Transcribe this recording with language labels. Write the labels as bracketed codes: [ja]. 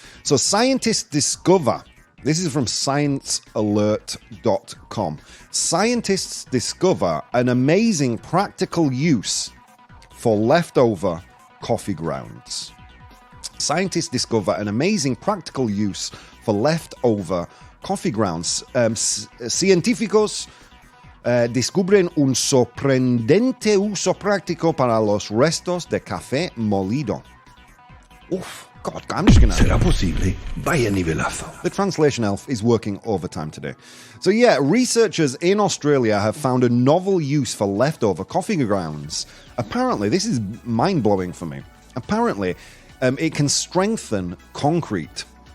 [en] So scientists discover, this is from sciencealert.com. Scientists discover an amazing practical use for leftover coffee grounds. Scientists discover an amazing practical use for leftover coffee grounds. [es] Científicos descubren un sorprendente uso práctico para los restos de café molido. [en] Oof. God, I'm just gonna... [es] Será posible. Vaya nivelazo. [en] The translation elf is working overtime today. So yeah, researchers in Australia have found a novel use for leftover coffee grounds. Apparently, this is mind-blowing for me. Apparently, it can strengthen concrete